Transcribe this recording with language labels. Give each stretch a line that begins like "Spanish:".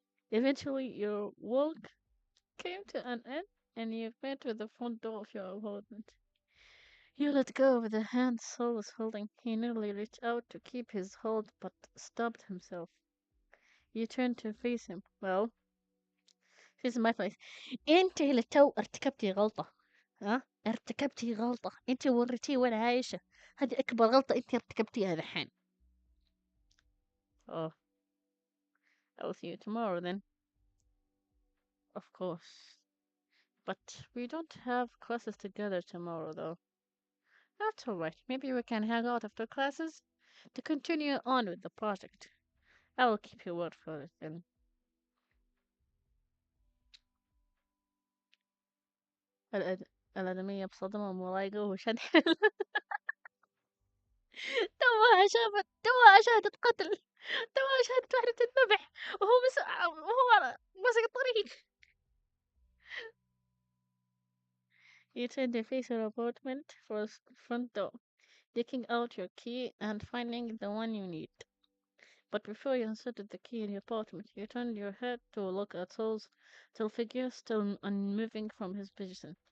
English: Eventually, your walk came to an end and you met with the front door of your apartment. You let go of the hand Saul was holding. He nearly reached out to keep his hold but stopped himself. You turned to face him. Well, face my face.
Arabic: انت اللي تو ارتكبتي غلطة. ها؟ ارتكبتي غلطة. انت وريتيه وين عايشة. هذه اكبر غلطة انت ارتكبتيها الحين.
English: Oh, I'll see you tomorrow then. Of course. But we don't have classes together tomorrow though. That's alright. Maybe we can hang out after classes to continue on with the project. I will keep your word for it then.
Arabic: الأد... الآدمية بصدمة ومضايقة وشد. توها شهدت قتل. توها شهدت واحدة تنذبح وهو ماسك الطريق.
English: You turned to face your apartment for front door, taking out your key and finding the one you need. But before you inserted the key in your apartment, you turned your head to look at Saul's still figure, still unmoving from his position.